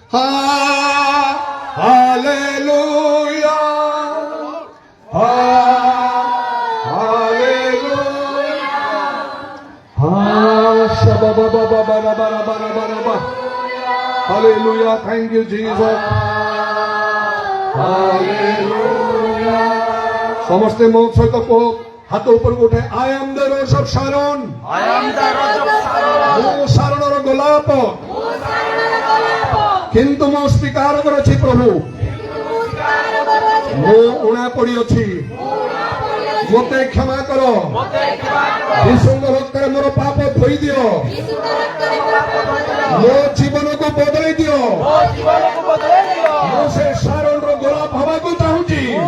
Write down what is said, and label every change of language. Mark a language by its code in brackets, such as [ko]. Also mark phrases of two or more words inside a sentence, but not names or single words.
[en] Hallelujah. Hallelujah. Hallelujah. Thank you, Jesus. Hallelujah. [or] ସମସ୍ତେ ମୋ ସହିତ କୁହ ହାତ ଉପରକୁ ଉଠେ [en] I am the rose of Sharon. [or] ମୁଁ ସାରଣର ଗୋଲାପ କିନ୍ତୁ ମୁଁ ସ୍ୱୀକାର କରୁଛି ପ୍ରଭୁ ମୁଁ ଉଣା ପଡ଼ିଅଛି ମୋତେ କ୍ଷମା କର ଯୀଶୁଙ୍କ ରକ୍ତରେ ମୋର ପାପ ଧୋଇ ଦିଅ ମୋ ଜୀବନକୁ ବଦଳେଇ ଦିଅ ମୁଁ ସେ ସାରଣର ଗୋଲାପ ହେବାକୁ ଚାହୁଁଛି